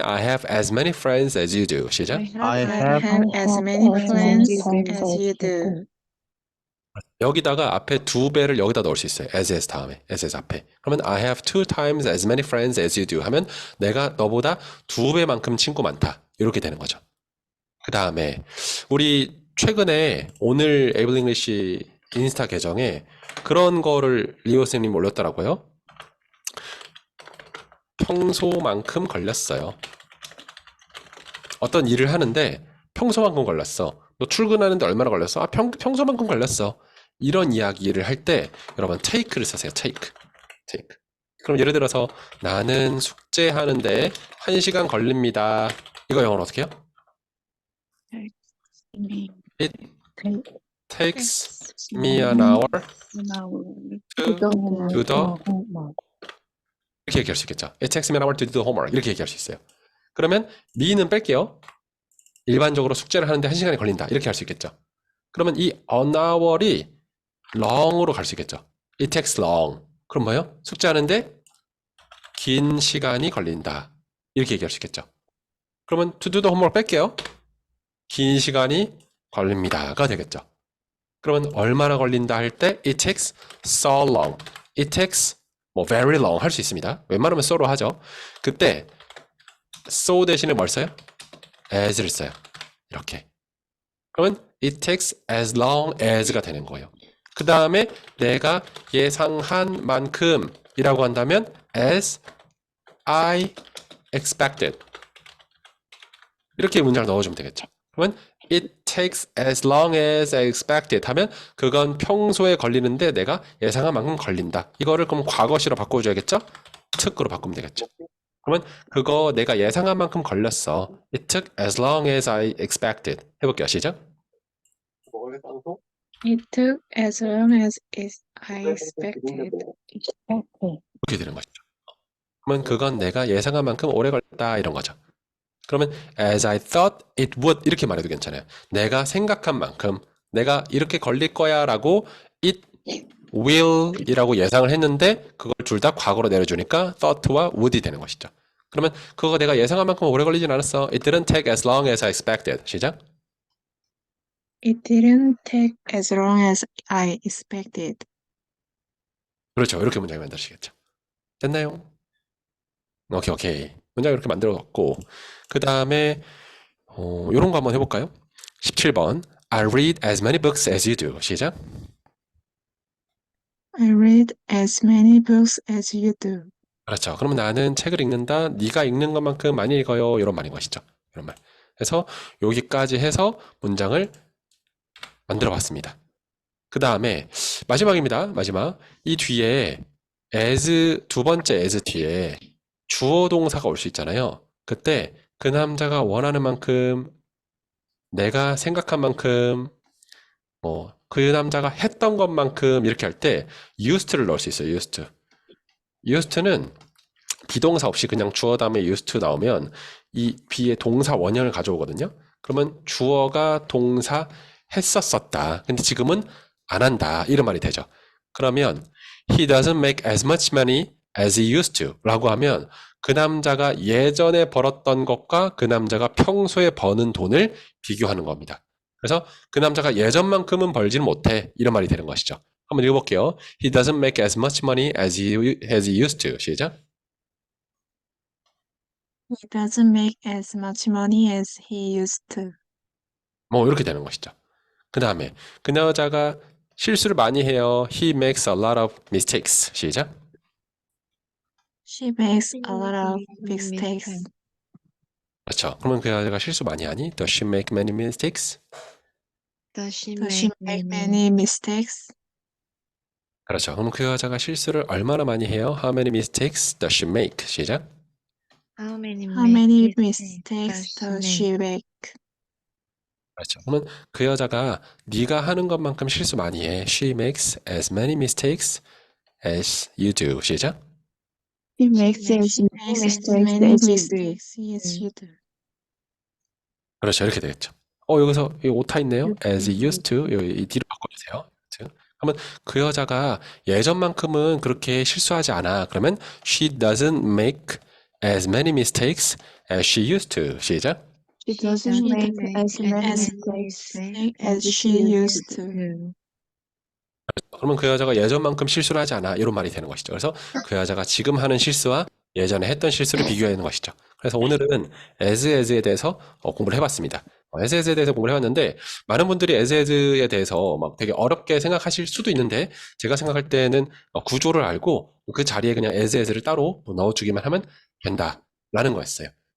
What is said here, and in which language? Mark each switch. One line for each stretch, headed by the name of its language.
English: I have as many friends as you do.
Korean: 시작.
English: I have as many friends as you do.
Korean: 여기다가 앞에 2배를 여기다 넣을 수 있어요. as 다음에, as 앞에. 그러면
English: I have 2 times as many friends as you do
Korean: 하면 내가 너보다 2배만큼 친구 많다. 이렇게 되는 거죠. 그 다음에 우리 최근에 오늘 에이블 잉글리시 인스타 계정에 그런 거를 리오 선생님 올렸더라고요. 평소만큼 걸렸어요. 어떤 일을 하는데 평소만큼 걸렸어. 너 출근하는데 얼마나 걸렸어? 아, 평소만큼 걸렸어. 이런 이야기를 할 때 여러분 take를 쓰세요.
English: take.
Korean: 그럼 예를 들어서 나는 숙제하는데 1시간 걸립니다. 이거 영어로 어떻게 해요?
English: It takes me an hour to do the
Korean: 이렇게 얘기할 수 있겠죠.
English: It takes me an hour to do the homework.
Korean: 이렇게 얘기할 수 있어요. 그러면 me는 뺄게요. 일반적으로 숙제를 하는데 1시간이 걸린다. 이렇게 할 수 있겠죠. 그러면 이 an hour이 long으로 갈 수 있겠죠.
English: It takes long.
Korean: 그럼 뭐예요? 숙제하는데 긴 시간이 걸린다. 이렇게 얘기할 수 있겠죠. 그러면
English: to do the homework
Korean: 뺄게요. 긴 시간이 걸립니다가 되겠죠. 그러면 얼마나 걸린다 할 때
English: it takes so long. It takes
Korean: 뭐
English: very long
Korean: 할 수 있습니다. 웬만하면 so로 하죠. 그때 so 대신에 뭘 써요? as를 써요. 이렇게. 그러면
English: it takes as long as가 되는 거예요.
Korean: 그 다음에 내가 예상한 만큼이라고 한다면
English: as I expected.
Korean: 이렇게 문장을 넣어주면 되겠죠. 그러면
English: it takes as long as I expected
Korean: 하면 그건 평소에 걸리는데 내가 예상한 만큼 걸린다. 이거를 그럼 과거시로 바꿔줘야겠죠? took으로 바꾸면 되겠죠. 그러면 그거 내가 예상한 만큼 걸렸어.
English: It took as long as I expected.
Korean: 해볼게요. 시작.
English: It took as long as I expected.
Korean: 이렇게 되는 것이죠. 그러면 그건 내가 예상한 만큼 오래 걸렸다 이런 거죠. 그러면
English: as I thought it would
Korean: 이렇게 말해도 괜찮아요. 내가 생각한 만큼 내가 이렇게 걸릴 거야 라고
English: it will
Korean: 이라고 예상을 했는데 그걸 둘 다 과거로 내려주니까 thought와 would이 되는 것이죠. 그러면 그거 내가 예상한 만큼 오래 걸리진 않았어.
English: It didn't take as long as I expected.
Korean: 시작.
English: It didn't take as long as I expected.
Korean: 그렇죠. 이렇게 문장을 만드시겠죠. 됐나요? 오케이. 문장 이렇게 만들어놨고 그 다음에 이런 거 한번 해볼까요?
English: 17번 I read as many books as you do.
Korean: 시작.
English: I read as many books as you do.
Korean: 그렇죠. 그러면 나는 책을 읽는다. 네가 읽는 것만큼 많이 읽어요. 이런 말인 것이죠. 이런 말. 그래서 여기까지 해서 문장을 만들어 봤습니다. 그 다음에 마지막입니다. 마지막. 이 뒤에 as 두 번째 as 뒤에 주어 동사가 올 수 있잖아요. 그때 그 남자가 원하는 만큼 내가 생각한 만큼 그 남자가 했던 것만큼 이렇게 할 때 used to를 넣을 수 있어요.
English: used to.
Korean: used to는 비동사 없이 그냥 주어 다음에 used to 나오면 이 B의 동사 원형을 가져오거든요. 그러면 주어가 동사 했었었다. 근데 지금은 안 한다. 이런 말이 되죠. 그러면
English: he doesn't make as much money as he used to
Korean: 라고 하면 그 남자가 예전에 벌었던 것과 그 남자가 평소에 버는 돈을 비교하는 겁니다. 그래서 그 남자가 예전만큼은 벌지는 못해. 이런 말이 되는 것이죠. 한번 읽어볼게요.
English: He doesn't make as much money as he used to.
Korean: 시작.
English: He doesn't make as much money as he used to.
Korean: 뭐 이렇게 되는 것이죠. 그 다음에 그 여자가 실수를 많이 해요.
English: He makes a lot of mistakes.
Korean: 시작.
English: She makes a lot of mistakes.
Korean: 그렇죠. 그러면 그 여자가 실수 많이 하니?
English: Does she make many mistakes? Does she make many mistakes?
Korean: 그렇죠. 그럼 그 여자가 실수를 얼마나 많이 해요?
English: How many mistakes does she make?
Korean: 시작.
English: How many mistakes does she make?
Korean: 그렇죠. 그러면 그 여자가 네가 하는 것만큼 실수 많이 해.
English: She makes as many mistakes as you do.
Korean: 시작.
English: She makes as many mistakes as you do.
Korean: 그렇죠. 이렇게 되겠죠. 여기서 이 오타 있네요.
English: As used to.
Korean: 이 뒤로 바꿔주세요. 그러면 그 여자가 예전만큼은 그렇게 실수하지 않아. 그러면
English: she doesn't make as many mistakes as she used to.
Korean: 시작.
English: She doesn't make as many mistakes as she used to.
Korean: 그러면 그 여자가 예전만큼 실수를 하지 않아. 이런 말이 되는 것이죠. 그래서 그 여자가 지금 하는 실수와 예전에 했던 실수를 비교해야 하는 것이죠. 그래서 오늘은 as에 대해서 공부를 해봤습니다. as에 대해서 공부를 해봤는데 많은 분들이 as에 대해서 막 되게 어렵게 생각하실 수도 있는데 제가 생각할 때는 구조를 알고 그 자리에 그냥 as를 따로 넣어주기만 하면 된다라는 거였어요.